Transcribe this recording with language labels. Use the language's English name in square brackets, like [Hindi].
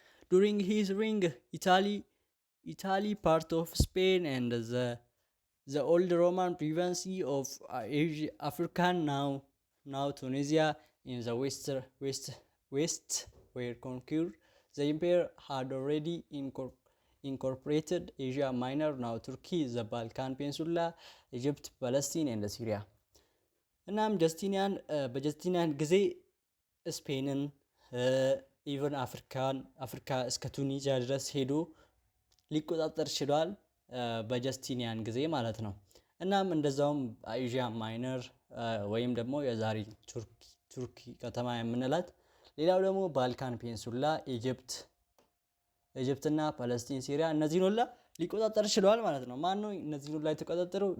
[English] ዱሪንግ ሂዝ ሪንግ ኢታሊ ፓርት ኦፍ ስፔን ኤንድ the old Roman province of African now Tunisia in the west were conquered. The empire had already incorporated Asia Minor, now Turkey, the Balkan Peninsula, Egypt, Palestine and Syria. [Amharic] እናም በጀስቲኒያን ጊዜ ስፔንን ኢቨን አፍሪካ እስከ ቱኒዚያ ድረስ ሄዶ ሊቆጣጠር ችሏል በጀስቲኒያን ጊዜ ማለት ነው። እናም እንደዛውም ኤዥያ ማይነር ወይም ደግሞ የዛሬ ቱርኪ ከተማ የምንላት፣ ሌላው ደግሞ ባልካን ፔንሱላ፣ ኢጅፕትና ፓለስቲን፣ ሲሪያ እነዚህን ሁላ ሊቆጣጠር ችሏል ማለት ነው። ማን ነው እነዚህን ሁላ የተቆጣጠረው?